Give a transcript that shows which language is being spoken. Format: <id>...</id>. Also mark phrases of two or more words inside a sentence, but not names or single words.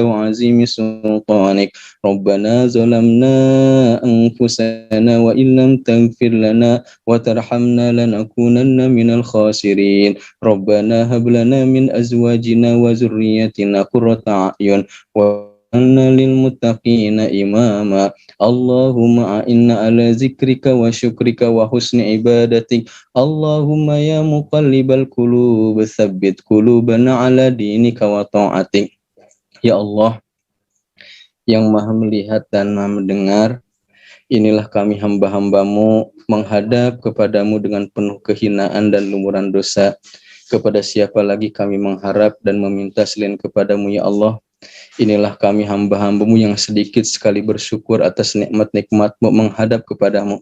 <ar>وعظيم سلطانك ربنا ظلمنا أنفسنا وإن لم تغفر لنا وترحمنا لنكونن من الخاسرين ربنا هب لنا من أزواجنا وذرياتنا قرة أعين وأنا للمتقين إماما اللهم أعنا على ذكرك وشكرك وحسن عبادتك اللهم يا مقلب القلوب ثبت قلوبنا على دينك وطاعتك يا الله</ar> <id>yang maha melihat dan maha mendengar. Inilah kami hamba-hambamu menghadap kepadamu dengan penuh kehinaan dan lumuran dosa. Kepada siapa lagi kami mengharap dan meminta selain kepadamu ya Allah. Inilah kami hamba-hambamu yang sedikit sekali bersyukur atas nikmat-nikmatmu menghadap kepadamu.</id>